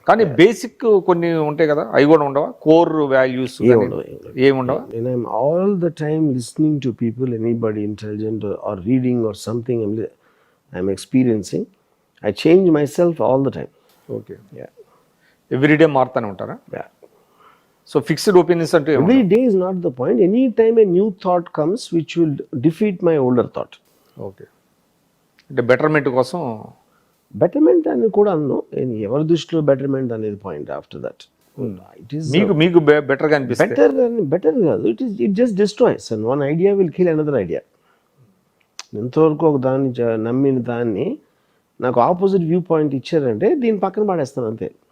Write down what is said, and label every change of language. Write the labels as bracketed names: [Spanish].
[Telugu] కానీ బేసిక్ కొన్ని ఉంటాయి కదా, అవి కూడా ఉండవా? కోర్ వాల్యూస్ ఏమి ఉండవా? [English] I'm all the time listening to people, anybody intelligent or reading or something I'm experiencing. I change myself all the time. [Telugu] Okay. Everyday మారుతానే ఉంటారా? [English] so fixed opinions [Telugu] అంటే [English] every day is not the point. Any time a new thought comes which will defeat my older thought. [Telugu] Okay. అంటే betterment కోసం. Betterment అని కూడా అన్ను, ఎవరి దృష్టిలో betterment అనేది point. [English] after that it is [Telugu] మీకు బెటర్గా అనిపిస్తుంది. [English] Better కాదు, it just destroys and one idea will kill another idea. [Telugu] ఎంతవరకు ఒక దాన్ని నమ్మిన దాన్ని నాకు ఆపోజిట్ వ్యూ పాయింట్ ఇచ్చారంటే దీని పక్కన పడేస్తాను అంతే.